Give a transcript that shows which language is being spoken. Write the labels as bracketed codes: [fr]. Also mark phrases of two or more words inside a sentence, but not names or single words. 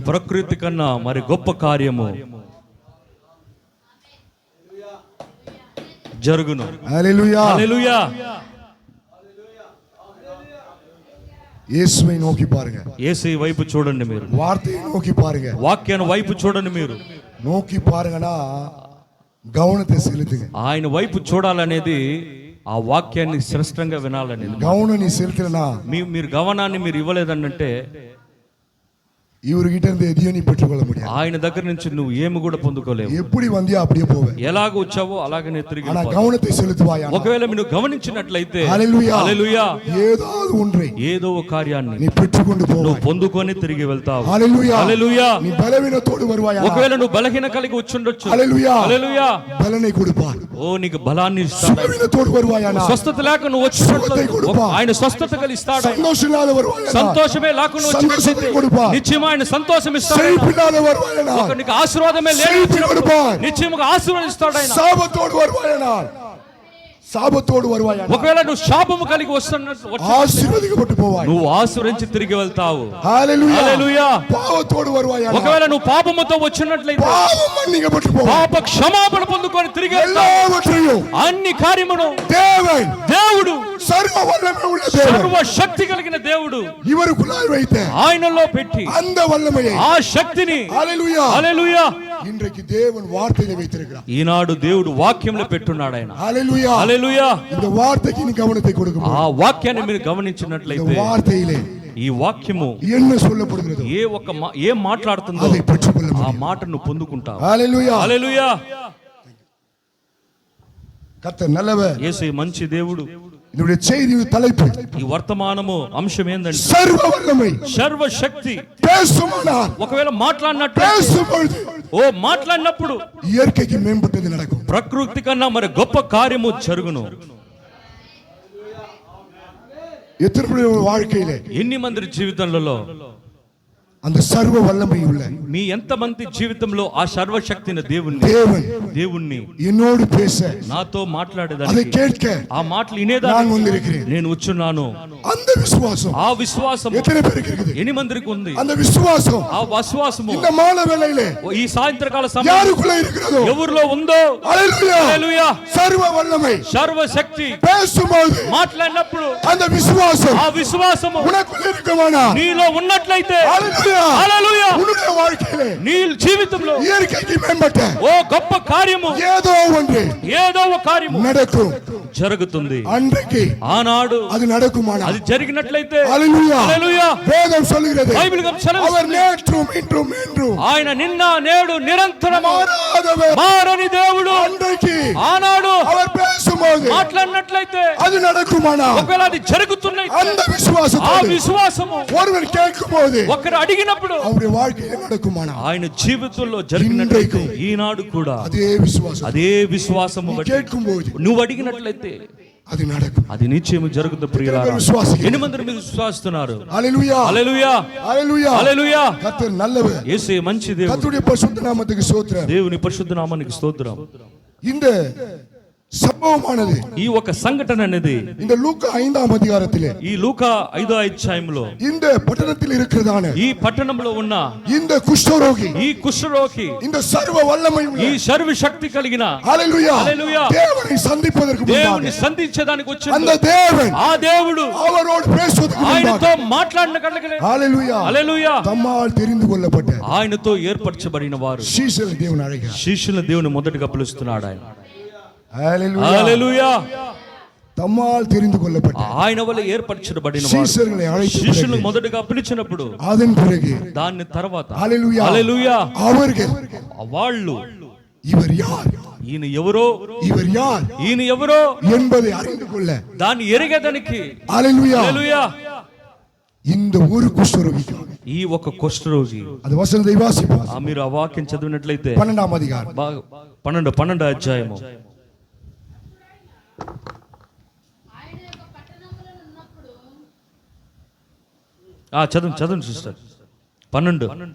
[te] ప్రకృతి కన్నా మరి గొప్ప కార్యము జరుగును. [ta] ஹல்லேலூயா. [te] హల్లెలూయా. [ta] இயேசுவை நோக்கி பாருங்க, [te] యేసయ్య వైపు చూడండి, మీరు [ta] வார்த்தையை நோக்கி பாருங்க. [te] వాక్యాన్ని వైపు చూడండి. మీరు [ta] நோக்கி பாருங்கன்னா கவனத்தை செலுத்துங்க. [te] ఆయన వైపు చూడాలనేది ఆ వాక్యాన్ని శ్రేష్టంగా వినాలనేది. [ta] கவனம் நீ செலுத்தலனா [te] మీరు గమనాన్ని మీరు ఇవ్వలేదనంటే [ta] இவர்கிட்ட இருந்து எதையும் நீ பெற்றுக்கொள்ள முடியாது. [te] ఆయన దగ్గర నుంచి నువ్వు ఏమి కూడా పొందుకోలేవు. [ta] எப்படி வந்தியா அப்படியே போவே. [te] ఎలాగ వచ్చావో అలాగనే తిరిగి [ta] ஆனா [te] వెళ్ళిపోతావు. [ta] கவனத்தை செலுத்துவாயா? [te] ఒకవేళ మీరు గమనించినట్లయితే హల్లెలూయా హల్లెలూయా [ta] ஏதாவது ஒன்றை [te] ఏదో ఒక కార్యాన్ని [ta] நீ பெற்றுக்கொண்டு [te] నువ్వు [ta] போவாய். [te] పొందుకొని తిరిగి వెళ్తావు. హల్లెలూయా. హల్లెలూయా. [ta] நீ பலவீனத்தோடு வருவாயா? [te] ఒకవేళ నువ్వు బలహీన కలిగి వచ్చుండొచ్చు. హల్లెలూయా. హల్లెలూయా. [ta] பலனை கொடுப்பார். [te] ఓ నీకు బలాన్ని ఇస్తాడు. [ta] சுகவீனத்தோடு வருவாயானா? [te] స్వస్థత లేక నువ్వు వచ్చినట్లు ఆయన స్వస్థత కలిగిస్తాడు. [ta] சந்தோஷம் இல்லாத வருவாயானா? [te] సంతోషమే లేకుండా [ta] సంతోషத்தை [te] వచ్చినట్లయితే [ta] கொடுப்பார். [te] నిశ్చయం ఆయన సంతోషం ఇస్తాడు. [ta] செழிப்பு இல்லாத வருவாயானா? [te] ఒక నీకు ఆశీర్వాదమే [ta] செழிப்பு [te] లేదు [ta] கொடுப்பார். [te] నిశ్చయముగా ఆశీర్వదిస్తాడు ఆయన. [ta] சாபத்தோடு வருவாயானா? சாபத்தோடு வருவாயானா? [te] ఒకవేళ నువ్వు శాపము కలిగి వస్తున్నట్టు [ta] ஆசீர்வதிக்கப்பட்டு போவாய். [te] నువ్వు ఆశీర్వదించి తిరిగి వెళ్తావు. [ta] ஹalleluya. [te] హల్లెలూయా. [ta] பாவத்தோடு வருவாயானா? [te] ఒకవేళ నువ్వు పాపముతో వచ్చినట్లయితే [ta] பாவம் மன்னிக்கப்பட்டு போவாய். [te] పాప క్షమాపణ పొందుకొని తిరిగి వెళ్తావు. [ta] எல்லாவற்றையும் [te] అన్ని కార్యమును [ta] தேவன் [te] దేవుడు [ta] சர்வ வல்லமை உள்ள தேவன் [te] సర్వ శక్తి కలిగిన దేవుడు [ta] இவருக்குள்ளாய் வைத்த [te] ఆయనలో పెట్టి [ta] அந்த வல்லமையை, [te] ఆ శక్తిని [ta] ஹalleluya, [te] హల్లెలూయా [ta] இன்றைக்கு தேவன் வார்த்தையில வைத்திருக்கிறார். [te] ఈనాడు దేవుడు వాక్యంలో పెట్టున్నాడు ఆయన. [ta] ஹalleluya. [te] హల్లెలూయా. [ta] இந்த வார்த்தைக்கு நீ கவனத்தை கொடுக்கணும். [te] ఆ వాక్యాన్ని మీరు [ta] இந்த [te] గమనించినట్లయితే [ta] வார்த்தையிலே [te] ఈ వాక్యము [ta] என்ன சொல்லப்படுகிறது [te] ఏం మాట్లాడుతుందో [ta] அதை பெற்றுக்கொள்ள [te] ఆ [ta] முடியும். [te] మాటను పొందుకుంటావు. [ta] ஹalleluya. [te] హల్లెలూయా. [ta] கர்த்தர் நல்லவர். [te] యేసయ్య మంచి దేవుడు. [ta] இதனுடைய செய்தியின் தலைப்பு [te] ఈ వర్తమానము అంశం ఏందంటే [ta] சர்வ வல்லமை. [te] సర్వ శక్తి. [ta] பேசுமானால், [te] ఒకవేళ మాట్లాడినట్టు [ta] பேசும்பொழுது [te] మాట్లాడినప్పుడు [ta] இயற்கைக்கு மேம்பட்டது நடக்கும். [te] ప్రకృతి కన్నా మరి గొప్ప కార్యము జరుగును. [ta] எத்தனை பேர் வாழ்க்கையிலே [te] ఎన్ని మంది జీవితంలో [ta] அந்த சர்வ வல்லமை உள்ள [te] మీ ఎంతమంది జీవితంలో ఆ సర్వశక్తిని దేవుణ్ణి [ta] என்னோடு பேச, [te] నాతో [ta] அதை [te] మాట్లాడేదానికి [ta] கேட்க [te] ఆ మాటలు [ta] நான் [te] వినేదానికి [ta] வந்திருக்கிறேன். [te] నేను వచ్చున్నాను. [ta] அந்த விசுவாசம் [te] ఆ విశ్వాసం [ta] எத்தனை பேருக்கு இருக்குது? [te] ఎన్ని మందికి ఉంది? [ta] அந்த விசுவாசம் [te] ఆ విశ్వాసము [ta] இந்த மாலை வேளையிலே [te] ఈ సాయంత్రకాల సమయం [ta] யாருக்குள்ள இருக்கிறதோ, [te] ఎవరిలో ఉందో [ta] ஹalleluya, [te] హల్లెలూయా. [ta] சர்வ வல்லமை [te] సర్వశక్తి [ta] பேசும்போது [te] మాట్లాడినప్పుడు [ta] அந்த விசுவாசம் [te] ఆ విశ్వాసము [ta] உனக்குள்ள இருக்குமானா? [te] నీలో ఉన్నట్లయితే [ta] ஹalleluya, [te] హల్లెలూయా. [ta] உன்னுடைய வாழ்க்கையிலே [te] నీ జీవితంలో [ta] இயற்கைக்கு மேம்பட்ட [te] ఓ గొప్ప కార్యము [ta] ஏதோ ஒன்று [te] ఏదో ఒక కార్యము [ta] நடக்கும். [te] జరుగుతుంది. [ta] அன்றைக்கு [te] ఆనాడు [ta] அது நடக்குமானா? [te] అది జరిగినట్లయితే [ta] ஹalleluya, [te] హల్లెలూయా. [ta] வேதம் சொல்கிறது [te] బైబిల్ [ta] அவர் [te] సెలవిస్తుంది. [ta] நேற்றும் இன்றும் என்றும் [te] ఆయన నిన్న నేడు నిరంతరము [ta] மாறாதவர். [te] మారని దేవుడు. [ta] அன்றைக்கு [te] ఆనాడు [ta] அவர் பேசும்போது [te] మాట్లాడినట్లయితే [ta] அது நடக்குமானா? [te] ఒకవేళ అది జరుగుతున్నాయి [ta] அந்த [te] ఆ [ta] விசுவாசத்தோடு [te] విశ్వాసము [ta] ஒருவர் கேட்கும்போது [te] ఒకరు అడిగినప్పుడు [ta] அவருடைய வாழ்க்கையில நடக்குமானா? [te] ఆయన జీవితంలో జరిగినట్లయితే ఈనాడు కూడా [ta] அதே விசுவாசம் [te] అదే విశ్వాసము బట్టి [ta] கேட்கும்போது [te] నువ్వు అడిగినట్లయితే [ta] அது நடக்கும். [te] అది నిశ్చయం జరుగుతుంది. ప్రియులారా, విశ్వాసం ఎన్ని మంది మీరు విశ్వాసిస్తున్నారు? [ta] ஹalleluya, [te] హల్లెలూయా. [ta] ஹalleluya, [te] హల్లెలూయా. [ta] கர்த்தர் நல்லவர். [te] యేసయ్య మంచి దేవుడు. [ta] கர்த்தருடைய பரிசுத்த நாமத்துக்கு ஸ்தோத்திரம். [te] దేవుని పరిశుద్ధ నామానికి స్తోత్రం. [ta] இந்த సంభవమానది. [te] ఈ ఒక సంఘటన అనేది [ta] இந்த லூக்கா 5ஆம் அதிகாரத்திலே [te] ఈ లూకా 5వ అధ్యాయంలో [ta] இந்த பட்டணத்தில் இருக்கிறதான [te] ఈ పట్టణంలో ఉన్న [ta] இந்த குஷ்டரோகி, [te] ఈ కుష్ఠరోగి, [ta] இந்த சர்வ வல்லமை [te] ఈ [ta] உள்ள [te] సర్వ శక్తి కలిగిన హల్లెలూయా హల్లెలూయా [ta] தேவனை சந்திப்பதற்கு [te] దేవుని [ta] முன்பாக [te] సంధించడానికి [ta] அந்த [te] వచ్చింది. [ta] தேவன் [te] ఆ దేవుడు [ta] அவரோடு பேசுவதற்கு [te] ఆయనతో [ta] முன்பாக [te] మాట్లాడిన కళ్ళగలే [ta] ஹalleluya [te] హల్లెలూయా தம்மால் தெரிந்து கொள்ளப்பட்ட ఆయనతో ఏర్పరచబడిన వారు శిష్యుల దేవుని అడిగారు. శిష్యుల దేవుని మొదటిగా పిలుస్తున్నాడు ఆయన. హalleluya హల్లెలూయా [ta] தம்மால் தெரிந்து கொள்ளப்பட்ட [te] ఆయన వల్ల ఏర్పరచబడిన వారు [ta] శిష్యులను అழைத்த [te] శిష్యులు [ta] பிறகு, [te] మొదటగా పిలిచినప్పుడు [ta] அதன் பிறகு [te] దాని తర్వాత హalleluya హల్లెలూయా [ta] அவர்கள் [te] వాళ్ళు [ta] இவர் யார், [te] ఈయన ఎవరో [ta] இவர் யார் [te] ఈయన ఎవరో [ta] என்பதை அறிந்து கொள்ள [te] దాన్ని ఎరిగేదానికి [ta] ஹalleluya [te] హల్లెలూయా [ta] இந்த ஒரு குஷ்டரோகிக்கு [te] ఈ ఒక కుష్ఠరోగి [ta] அது வசனத்தை வாசிப்போம். [te] మీరు ఆ వాక్యం చదివినట్లయితే [ta] 12ஆம் அதிகாரம் [te] 12 అధ్యాయము చదువు సిస్టర్ 12